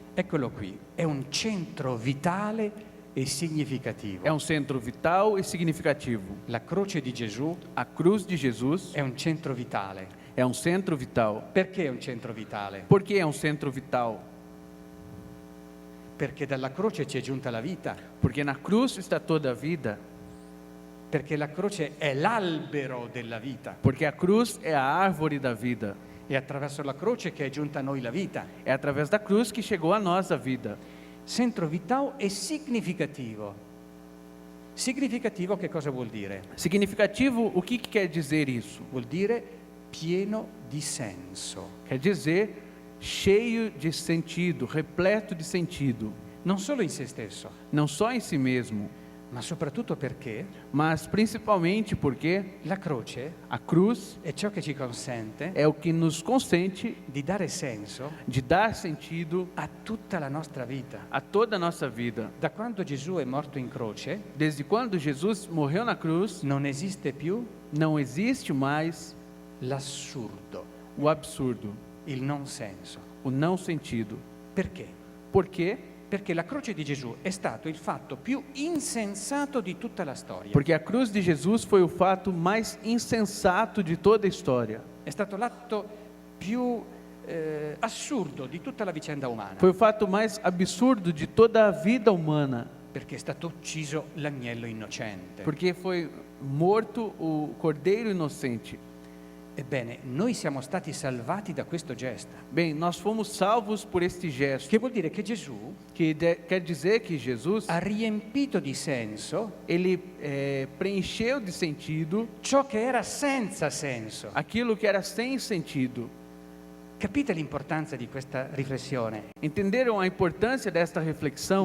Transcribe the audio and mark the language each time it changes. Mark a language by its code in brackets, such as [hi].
[it] eccolo qui, è un centro vitale e significativo. [pt] é um centro vital e significativo. [it] La croce di Gesù [pt] A cruz de Jesus [it] è un centro vitale. [pt] é um centro vital. [it] Perché è un centro vitale? [pt] Por que é um centro vital? [it] Perché dalla croce ci è giunta la vita, [pt] Porque na cruz está toda a vida. [it] perché la croce è l'albero della vita, [pt] Porque a cruz é a árvore da vida. [it] è attraverso la croce che è giunta a noi la vita. [pt] É através da cruz que chegou a nós a vida. [it] Centro vitale e significativo. Significativo che cosa vuol dire? [pt] Significativo, o que quer dizer isso? [it] Vuol dire pieno di senso. [pt] Quer dizer cheio de sentido, repleto de sentido. [it] Non solo in se stesso, [pt] Não só em si mesmo, [it] ma soprattutto perché [pt] mas principalmente porque [it] la croce [pt] a cruz [it] è ciò che ci consente [pt] é o que nos consente [it] di dare senso [pt] de dar sentido [it] a tutta la nostra vita. [pt] a toda a nossa vida. [it] Da quando Gesù è morto in croce, [pt] Desde quando Jesus morreu na cruz, [it] non esiste più [pt] não existe mais [it] l'assurdo, [pt] o absurdo, [it] il non senso. [pt] o não sentido. [it] Perché? [pt] Por quê? [it] Perché la croce di Gesù è stato il fatto più insensato di tutta la storia. [pt] Porque a cruz de Jesus foi o fato mais insensato de toda a história. [it] È stato l'atto più assurdo di tutta la vicenda umana. [pt] Foi o fato mais absurdo de toda a vida humana. [it] Perché è stato ucciso l'agnello innocente. [pt] Porque foi morto o cordeiro inocente. [it] Ebbene, noi siamo stati salvati da questo gesto. [pt] Bem, nós fomos salvos por este gesto, [it] Che vuol dire che Gesù [pt] quer dizer que Jesus, [it] ha riempito di senso [pt] ele preencheu de sentido [it] ciò che era senza senso. [pt] aquilo que era sem sentido. [it] Capite l'importanza di questa riflessione? [pt] Entenderam a importância desta reflexão?